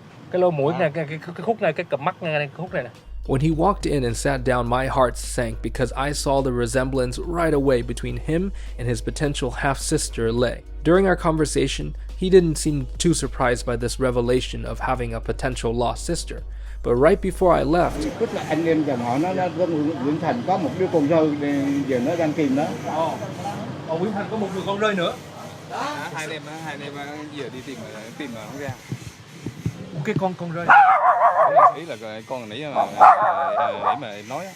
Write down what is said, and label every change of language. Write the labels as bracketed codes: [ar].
[vi] Cái lỗ mũi này, cái khúc này, cái cặp mắt này, cái khúc này nè. [en] When he walked in and sat down, my heart sank because I saw the resemblance right away between him and his potential half-sister, Lei. During our conversation, he didn't seem too surprised by this revelation of having a potential lost sister. But right before I left... [vi] Tức là anh em dòng họ nó Nguyễn Thành có một đứa con rơi, giờ nó đang tìm đó. Nguyễn Thành có một người con rơi nữa. Hai anh em giờ đi tìm mà không ra. Cái con rơi. Ý là con nãy mà em nói á.